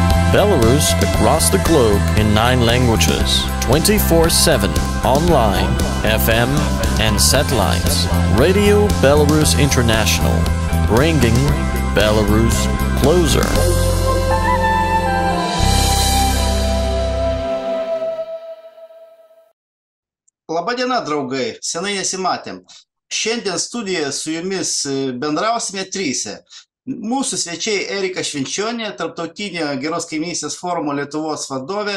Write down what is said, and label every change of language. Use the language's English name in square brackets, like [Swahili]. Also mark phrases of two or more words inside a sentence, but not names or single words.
[English] Belarus across the globe in 9 languages, 24/7, online, FM and satellites. Radio Belarus International, bringing Belarus closer. [Lithuanian] Labadiena, draugai, senai nesimatėm. Šiandien studijoje su jumis bendrausime tryse. Mūsų svečiai Erika Švenčionė, Tarptautinio geros kaimynystės forumo Lietuvos vadovė.